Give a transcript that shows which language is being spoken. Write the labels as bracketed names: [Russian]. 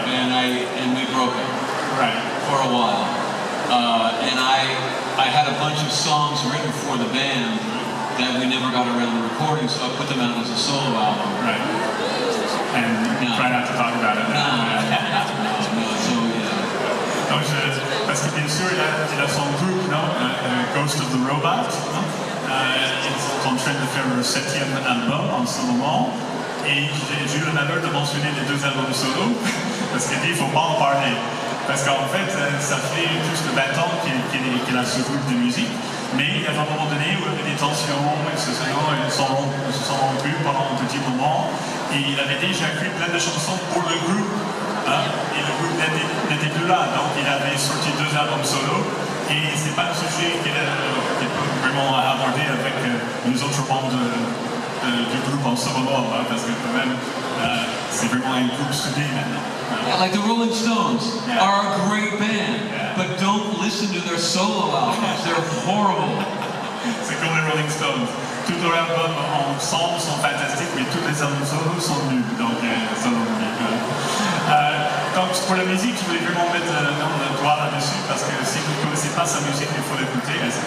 [English] And we broke it. Right. For a while. And I had a bunch of songs written for the band that we never got around to recording, so I put them out as a solo album. Right. And try not to talk about it. No, so yeah. [French] Donc, parce que bien sûr, il a son groupe, non? Ghost of the Robot. Non? Ils sont en train de faire le 7e album en ce moment. Et j'ai eu le malheur de mentionner les 2 albums solo, parce qu'il dit qu'il ne faut pas en parler. Parce qu'en fait, ça fait plus de 20 ans qu'il a ce groupe de musique. Mais il y a un moment donné où il y avait des tensions, ils se sont rompus pendant un petit moment. Et il avait déjà écrit plein de chansons pour le groupe. Hein, et le groupe n'était plus là. Donc il avait sorti 2 albums solo. Et c'est pas un sujet qu'il peut vraiment aborder avec les autres membres du groupe en ce moment. Hein, parce que quand même, c'est vraiment un groupe soudé maintenant. [English] Yeah, like the Rolling Stones are a great band, but don't listen to their solo albums. They're horrible. [French] C'est comme les Rolling Stones. Tous leurs albums ensemble sont fantastiques, mais tous les albums solo sont nuls. Donc, donc pour la musique, je voulais vraiment mettre le doigt là-dessus, parce que si vous ne connaissez pas sa musique, il faut l'écouter.